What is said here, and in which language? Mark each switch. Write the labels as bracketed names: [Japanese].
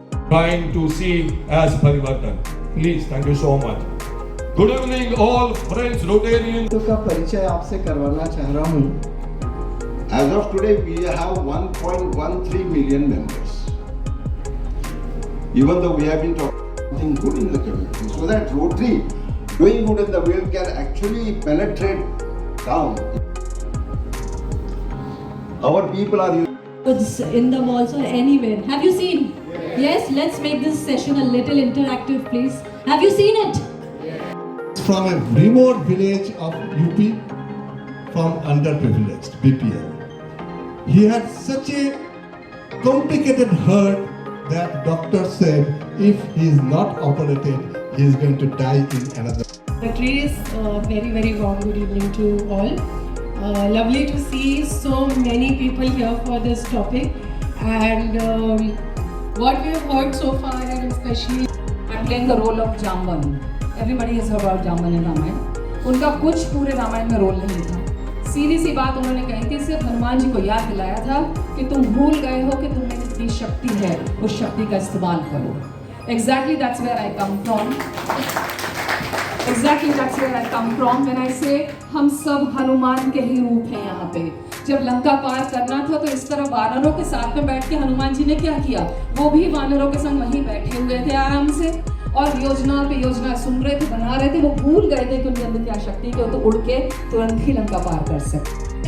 [English] Trying to see as परिवर्तन. Please, thank you so much. Good evening, all friends Rotarians. [Hindi] तो का परिचय आपसे करवाना चाह रहा हूँ। [English] As of today, we have 1.13 million members. Even though we have been talking something good in the community, so that Rotary doing good in the world can actually penetrate down. Our people are in the malls or anywhere. Have you seen? Yes, let's make this session a little interactive, please. Have you seen it? From a remote village of UP, from underprivileged BPL. He had such a complicated heart that doctor said if he is not operated, he is going to die in another. Rotary is very, very warm good evening to all. Lovely to see so many people here for this topic. And what we have heard so far, and especially I'm playing the role of Jamban. Everybody has heard about Jamban and Ramayana. [Hindi] उनका कुछ पूरे रामायण में role नहीं था। सीधी सी बात उन्होंने कही थी, सिर्फ हनुमान जी को याद दिलाया था कि तुम भूल गए हो कि तुम्हें जितनी शक्ति है उस शक्ति का इस्तेमाल करो। [English] Exactly that's where I come from. Exactly that's where I come from when I say [Hindi] हम सब हनुमान के ही रूप हैं यहाँ पे। जब लंका पार करना था तो इस तरह वानरों के साथ में बैठ के हनुमान जी ने क्या किया, वो भी वानरों के संग वहीं बैठे हुए थे आराम से और योजना पे योजना सुन रहे थे, बना रहे थे। वो भूल गए थे कि उनके अंदर क्या शक्ति है, तो उड़ के तुरंत ही लंका पार कर सकते।